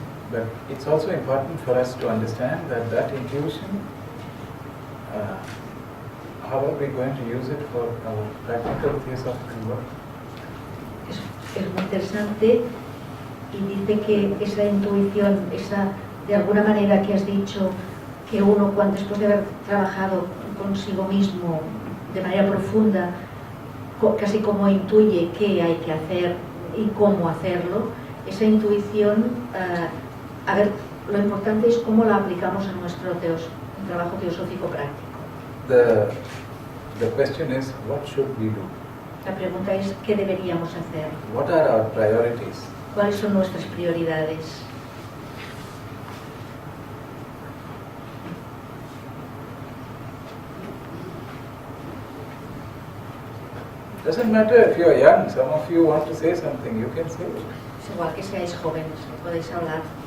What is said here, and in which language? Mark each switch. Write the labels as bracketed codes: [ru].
[en] But it's also important for us to understand that intuition, how are we going to use it for our practical theosophical work? [es] Es muy interesante y dice que esa intuición, esa de alguna manera que has dicho que uno cuando después de haber trabajado consigo mismo de manera profunda, casi como intuye qué hay que hacer y cómo hacerlo, esa intuición, a ver, lo importante es cómo la aplicamos a nuestro trabajo teosófico práctico. [en] The question is, what should we do? [es] La pregunta es, ¿qué deberíamos hacer? [en] What are our priorities? [es] ¿Cuáles son nuestras prioridades? [en] Doesn't matter if you're young, some of you want to say something, you can say it. [es] Es igual que seáis jóvenes, podéis hablar.